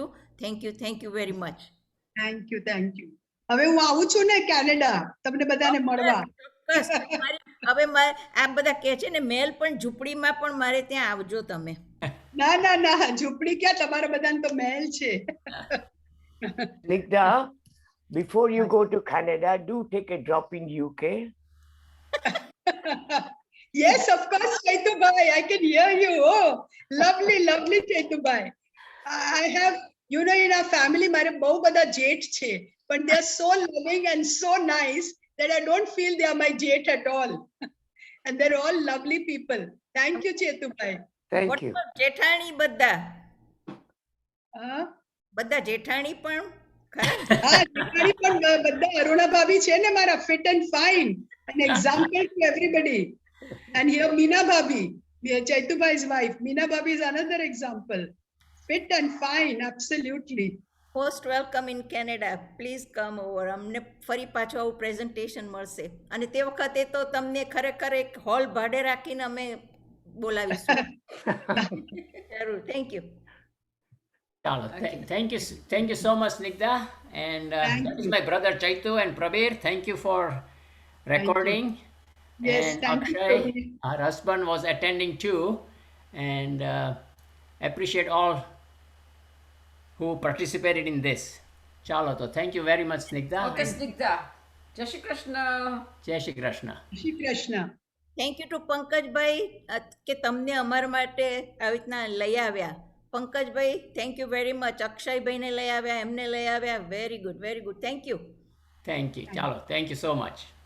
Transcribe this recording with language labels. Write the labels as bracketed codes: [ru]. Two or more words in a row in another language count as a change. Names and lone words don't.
[en] thank you very much. thank you. [gu] હવે હું આવું છું ને કેનેડા તમને બધાને મળવા. હવે આ બધા કહે છે ને મેલ પણ ઝૂંપડીમાં પણ મારે ત્યાં આવજો તમે. ના ઝૂંપડી ક્યાં, તમારા બધાને તો મહેલ છે. [en] Snigdha, before you go to Canada, do take a drop in UK. Yes, of course, Chetu bhai, I can hear you. Oh, lovely Chetu bhai. I have, in our family [gu] મારે બહુ બધા જેઠ છે, [en] but they are so loving and so nice that I don't feel they are my jet at all. And they're all lovely people. Thank you, Chetu bhai. Thank you. [gu] જેઠાણી બધા જેઠાણી પણ જેઠાણી પણ બધા અરુણા ભાભી છે ને મારા, [en] fit and fine, an example to everybody. And here Meena bhabhi, Chetu bhai's wife, Meena bhabhi is another example. Fit and fine, absolutely. Most welcome in Canada. Please come over. [gu] અમને ફરી પાછું આવું પ્રેઝન્ટેશન મળશે, અને તે વખતે તો તમને ખરેખર એક હોલ ભાડે રાખીને અમે બોલાવીશું. [en] જરૂર. Thank you. Thank you so much, Snigdha. And that is my brother Chaitu and Prabir. Thank you for recording. Yes, and thank Akshay, you. our husband, was attending too. And appreciate all who participated in this. Chalo, to thank you very much, Snigdha. Okay, Snigdha. [hi] जय श्री कृष्ण. जय श्री कृष्ण. Shri Krishna. [en] thank you to [gu] પંકજભાઈ કે તમને અમારા માટે આવી રીતના લઈ આવ્યા. [en] પંકજભાઈ, thank you very much. [gu] અક્ષયભાઈને લઈ આવ્યા, એમને લઈ આવ્યા. [en] Very good. Thank you. Chalo, thank you so much.